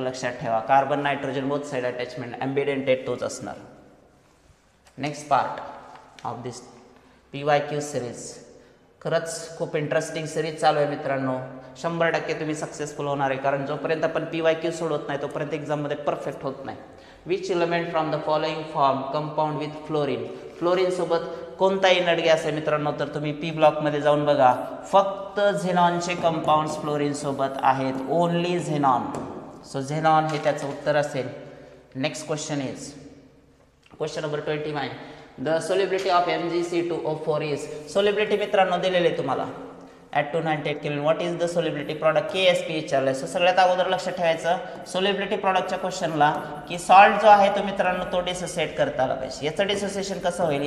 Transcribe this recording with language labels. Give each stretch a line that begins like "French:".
Marathi: लक्षात ठेवा, carbon nitrogen both side attachment. ॲम्बिडेंटेड तोच असणार.
English: Next part of this PYQ series.
Marathi: खरंच खूप इंटरेस्टिंग सिरीज चालू आहे मित्रांनो. 100% तुम्ही सक्सेसफुल होणार आहे, कारण जोपर्यंत आपण PYQ सोडवत नाही तोपर्यंत एक्झाममध्ये परफेक्ट होत नाही.
English: Which element from the following form compound with fluorine.
Marathi: Fluorine सोबत कोणता इनर्ट गॅस आहे मित्रांनो, तर तुम्ही P ब्लॉकमध्ये जाऊन बघा. फक्त झेनॉनचे कंपाऊंड्स फ्लोरीन सोबत आहेत. Only xenon. सो झेनॉन हे त्याचं उत्तर असेल.
English: Next question is question number 29. The solubility of MgC2O4 is.
Marathi: Solubility मित्रांनो दिलेली आहे तुम्हाला at 298 kelvin.
English: What is the solubility product?
Marathi: KSP विचारलं आहे. सो सगळ्यात अगोदर लक्षात ठेवायचं सोलिबिलिटी प्रॉडक्टच्या क्वेश्चनला की सॉल्ट जो आहे तो मित्रांनो तो डिसोसिएट करता आला पाहिजे. याचं डिसोसिएशन कसं होईल?